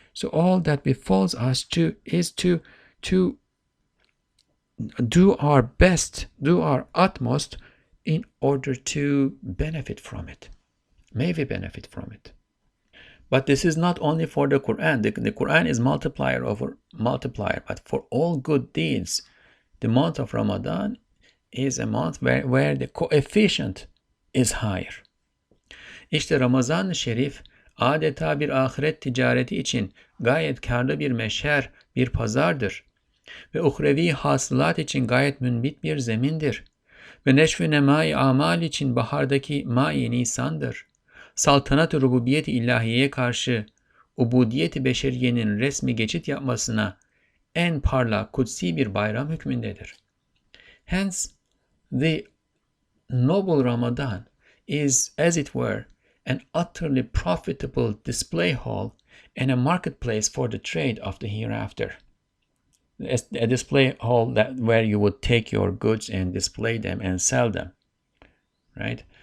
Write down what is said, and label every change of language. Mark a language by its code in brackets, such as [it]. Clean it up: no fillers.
[en] So all that befalls us is to do our best, do our utmost in order to benefit from it. May we benefit from it. But this is not only for the Quran. The Quran is multiplier over multiplier. But for all good deeds, the month of Ramadan is a month where the coefficient is higher. [tr] İşte Ramazan-ı Şerif adeta bir ahiret ticareti için gayet karlı bir meşher, bir pazardır. Ve uhrevi hasılat için gayet münbit bir zemindir. Ve neşv-i nemai amal için bahardaki mai nisandır. Saltanat-ı rububiyet-i ilahiyeye karşı ubudiyet-i beşeriyenin resmi geçit yapmasına en parlak kutsi bir bayram hükmündedir. [en] Hence, the noble Ramadan is, as it were, an utterly profitable display hall and a marketplace for the trade of the hereafter. A display hall where you would take your goods and display them and sell them, right?